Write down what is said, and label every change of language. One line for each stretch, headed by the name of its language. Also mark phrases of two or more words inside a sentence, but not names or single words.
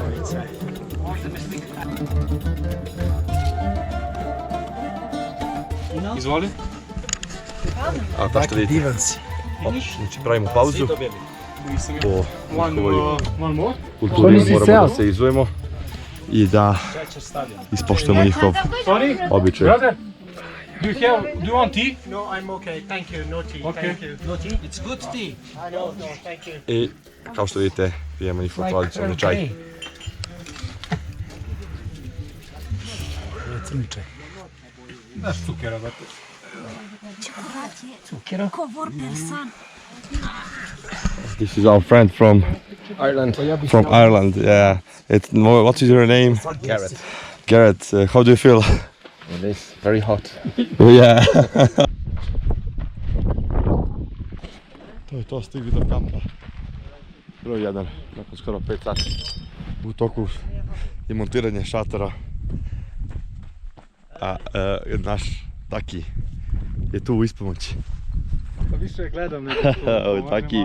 Serbian: Izvoli. A kao što vidite, Divan si. znači pravimo pauzu. Po njihovoj
English: One more.
Serbian: kulturi Nisi moramo ceo? da se izujemo i da ispoštujemo njihov
English: Sorry,
Serbian: običaj.
English: brother. Do you want tea? No, I'm okay. Thank you. No tea. Okay. Thank you. No tea? It's good tea. No, thank you.
Serbian: I kao što vidite, pijemo njihov tradicionalni čaj. Crni čaj. Daš cukera, brate. Kovor persan.
English: This is our friend from Ireland. From Ireland, yeah. What is your name? Garrett. Garrett, how do you feel? It is very hot.
Serbian: Yeah. To je to, stigli do kampa. Broj 1, nakon skoro 5 sati. U toku je montiranje šatora. A naš Taki je tu u ispomoći. Pa više gledam nego Ovo, Taki.